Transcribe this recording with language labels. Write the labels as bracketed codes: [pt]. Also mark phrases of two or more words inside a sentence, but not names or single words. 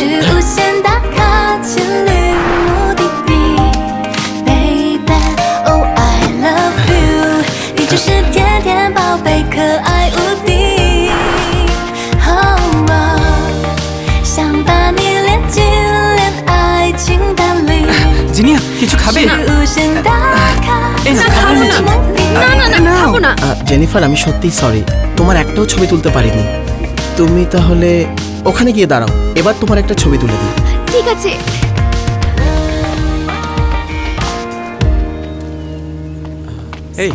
[zh] 是无限打卡千里目的地 [en] Baby Oh I love you [zh] 你就是甜甜宝贝可爱无敌 Oh oh 想把你连进恋爱清单里 [bn] জিনিয়া কিছু খাবে? [zh] 是无限打卡 [bn] এই না, খাবার এনেছি। না খাবো না। জেনিফার, আমি সত্যিই সরি, তোমার একটাও ছবি তুলতে পারিনি। তুমি তাহলে ওখানে গিয়ে দাঁড়াও, এবার তোমার একটা ছবি তুলে দিই। ঠিক আছে। এই